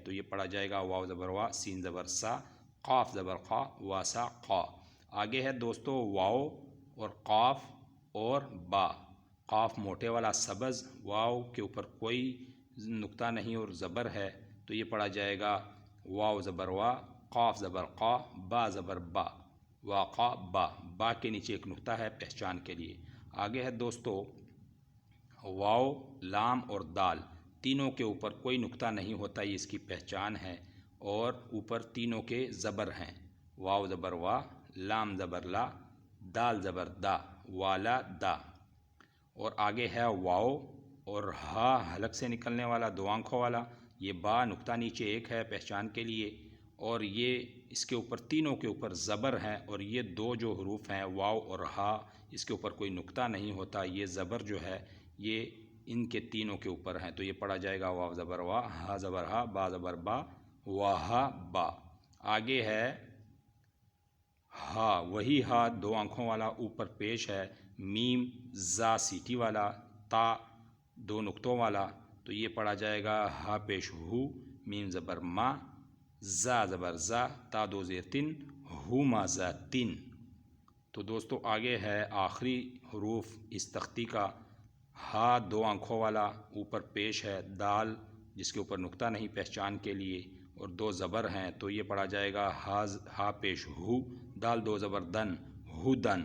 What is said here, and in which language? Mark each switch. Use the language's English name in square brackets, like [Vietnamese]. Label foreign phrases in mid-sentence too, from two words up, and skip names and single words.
[Urdu] تو یہ پڑھا جائے گا واو زبر وا، سین زبر سا، قاف زبر قا، واسا قا۔ آگے ہے دوستو واو اور قاف اور با۔ قاف موٹے والا سبز، واو کے اوپر کوئی نقطہ نہیں اور زبر ہے، تو یہ پڑھا جائے گا واو زبر وا، قاف زبر قا، با زبر با، واقع با۔ با کے نیچے ایک نقطہ ہے پہچان کے لیے۔ آگے ہے دوستو واو، لام اور دال، تینوں کے اوپر کوئی نقطہ نہیں ہوتا، یہ اس کی پہچان ہے، اور اوپر تینوں کے زبر ہیں۔ واو زبر وا، لام زبر لا، دال زبر دا، والا دا۔ اور آگے ہے واو اور ہا، حلق سے نکلنے والا 2 آنکھوں والا، یہ با نقطہ نیچے ایک ہے پہچان کے لیے، اور یہ اس کے اوپر تینوں کے اوپر زبر ہیں، اور یہ 2 جو حروف ہیں واو اور ہا، اس کے اوپر کوئی نقطہ نہیں ہوتا، یہ زبر جو ہے یہ ان کے تینوں کے اوپر ہیں، تو یہ پڑھا جائے گا واو زبر وا، ہا زبر ہا، با زبر با، واہا با۔ آگے ہے ہا، وہی ہا 2 آنکھوں والا اوپر پیش ہے، میم زا سیٹی والا، تا 2 نقطوں والا، تو یہ پڑھا جائے گا ہا پیش ہو، میم زبر ما، زا زبر زا، تا 2 زیر تن، ہو ما زا تن۔ تو دوستو آگے ہے آخری حروف اس تختی کا، ہا 2 آنکھوں والا اوپر پیش ہے، دال جس کے اوپر نقطہ نہیں پہچان کے لیے، اور 2 زبر ہیں، تو یہ پڑھا جائے گا ہا پیش ہو، دال 2 زبر دن، ہو دن۔